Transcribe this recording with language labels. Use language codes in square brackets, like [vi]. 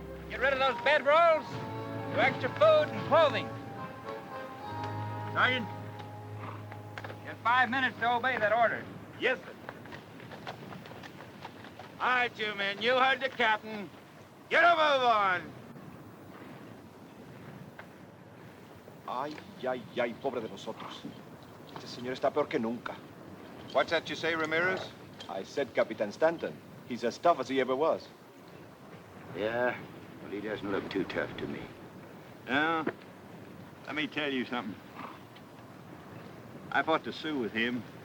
[en] Get rid of those bedrolls, do extra food and clothing. Sergeant, you have 5 minutes to obey that order. Yes, sir. All right, you men, you heard the captain. Get a move on. [es] Ay, ay, ay, pobre de nosotros. Este señor está peor que nunca. [en] What's that you say, Ramirez? I said Capitan Stanton. He's as tough as he ever was. Yeah, but he doesn't look too tough to me. Now, let me tell you something. I fought the Sioux with him.